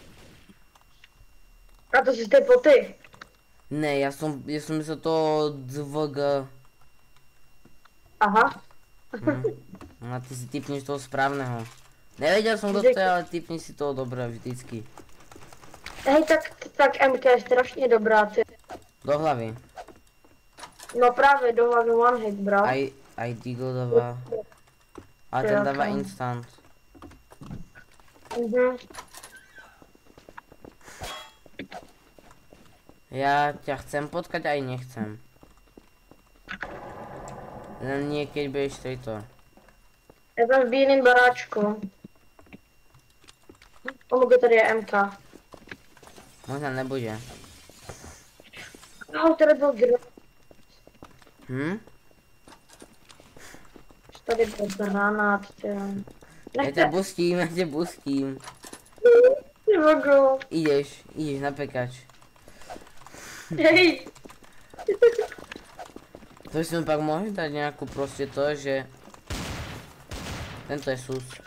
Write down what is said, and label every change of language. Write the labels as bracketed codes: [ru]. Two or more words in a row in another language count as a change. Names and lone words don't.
[sk] A to si typl ty. Ne, ja som myslel to DVG. Aha. A ty si typneš toho správneho. Nevedel som kto to je, ale typni si toho dobré vždycky. [cs] Hej, tak MK je strašně dobrá, ty. Do hlavy. No právě do hlavy [en] one hit, bro. [sk] Aj Deagle dáva. Ale ten dáva instant. Ja ťa chcem potkať, aj nechcem. Len nie, keď budeš traitor. [cs] Já jsem v bílém baráčku. Pomogu, tady je MK. Možná nebude. No, tady byl granát. Tady byl granát, ty. [sk] Ja ťa bustím. [cs] Nemohu. [sk] Ideš na pekač. Hej. To si mi pak môžeš dať nejakú proste to, že... Tento je sus.